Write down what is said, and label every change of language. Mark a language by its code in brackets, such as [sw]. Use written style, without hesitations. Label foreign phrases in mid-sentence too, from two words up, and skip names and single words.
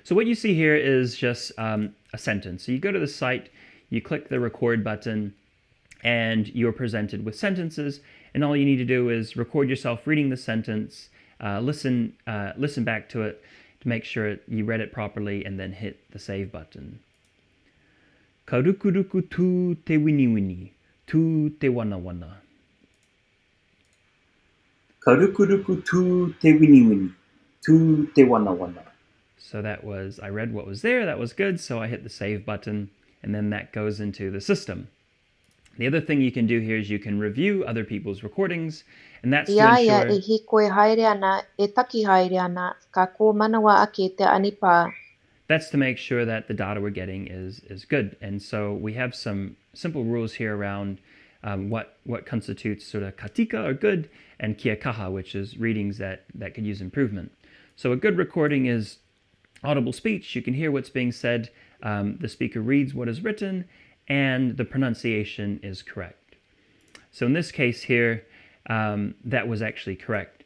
[en] So what you see here is just a sentence. So you go to the site, you click the record button, and you're presented with sentences, and all you need to do is record yourself reading the sentence, listen back to it to make sure you read it properly, and then hit the save button. [mi] Ka rukuruku tū te winiwini, tū te wanawana. Ka rukuruku tū te winiwini, tū te wanawana. [en] So that was, I read what was there, that was good, so I hit the save button, and then that goes into the system. The other thing you can do here is you can review other people's recordings, and that's to ensure... [mi] e hiko e haere ana, e taki haere ana, ka ko manawa ake te anipa. [en] That's to make sure that the data we're getting is good. And so we have some simple rules here around what constitutes sort of katika or good, and [mi] kia kaha, [en] which is readings that could use improvement. So a good recording is audible speech. You can hear what's being said. The speaker reads what is written, and the pronunciation is correct. So in this case here, that was actually correct.